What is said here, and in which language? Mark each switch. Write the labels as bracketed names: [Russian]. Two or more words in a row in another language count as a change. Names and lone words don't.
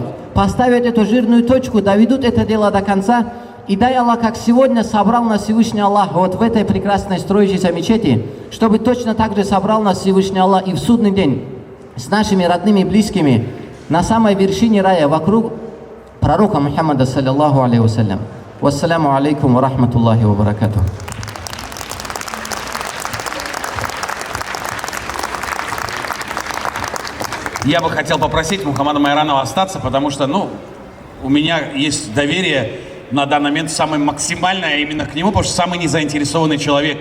[Russian] Поставят эту жирную точку, доведут это дело до конца. И дай Аллах, как сегодня собрал нас Всевышний Аллах вот в этой прекрасной строящейся мечети, чтобы точно так же собрал нас Всевышний Аллах и в судный день с нашими родными и близкими на самой вершине рая вокруг пророка Мухаммада, [Arabic] صلى الله عليه وسلم. والسلام عليكم ورحمة الله وبركاته. [Russian] Я бы хотел попросить Мухаммада Майранова остаться, потому что, у меня есть доверие на данный момент самое максимальное именно к нему, потому что самый незаинтересованный человек.